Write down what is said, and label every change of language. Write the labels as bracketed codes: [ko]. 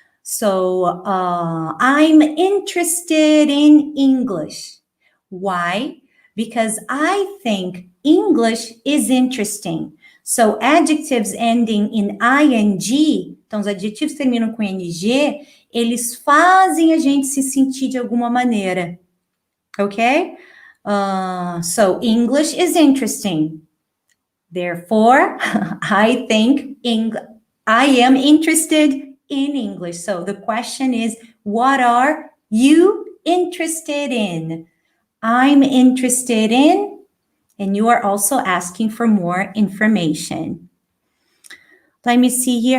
[en] So, I'm interested in English. Why? Because I think English is interesting. So, adjectives ending in ing, [pt] então os adjetivos que terminam com ing, eles fazem a gente se sentir de alguma maneira. [en] Ok? So, English is interesting. Therefore, I think I am interested in English. So, the question is, what are you interested in? I'm interested in, and you are also asking for more information. Let me see here.